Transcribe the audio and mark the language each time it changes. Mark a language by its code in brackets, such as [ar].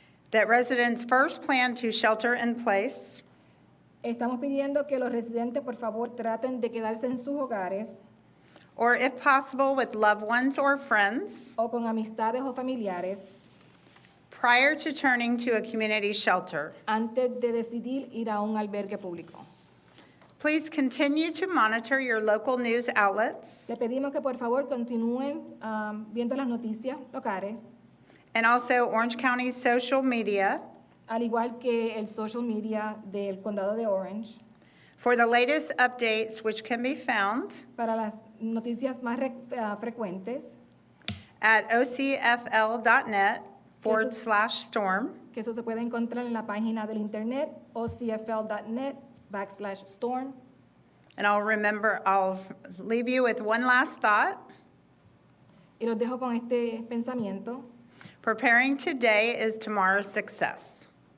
[en] that residents first plan to shelter in place [es] estamos pidiendo que los residentes por favor traten de quedarse en sus hogares [en] or if possible with loved ones or friends [es] o con amistades o familiares [en] prior to turning to a community shelter. [es] antes de decidir ir a un albergue público. [en] Please continue to monitor your local news outlets [es] Le pedimos que por favor continúen viendo las noticias locales, [en] and also Orange County's social media [es] al igual que el social media del condado de Orange, [en] for the latest updates, which can be found [es] para las noticias más frecuentes, [en] at ocfl.net/storm. [es] que eso se puede encontrar en la página del internet ocfl.net/storm. [en] And I'll leave you with one last thought. [es] Y los dejo con este pensamiento. [en] Preparing today is tomorrow's success.